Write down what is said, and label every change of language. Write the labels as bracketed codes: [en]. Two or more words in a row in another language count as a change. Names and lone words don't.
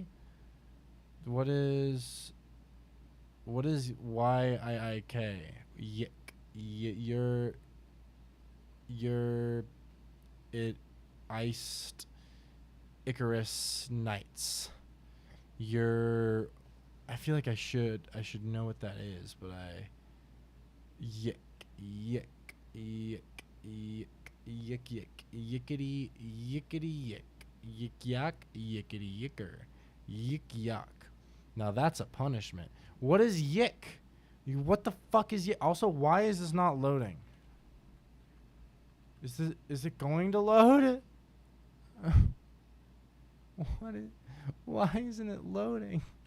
[en] What is Y-I-I-K? Yik. You're it iced Icarus Knights. I feel like I should know what that is, but Yik yickety yick. Yik yak yickety yicker. Yik yak. Now that's a punishment. What is yick? What the fuck is yick? Also, why is this not loading? Is it going to load? Why isn't it loading?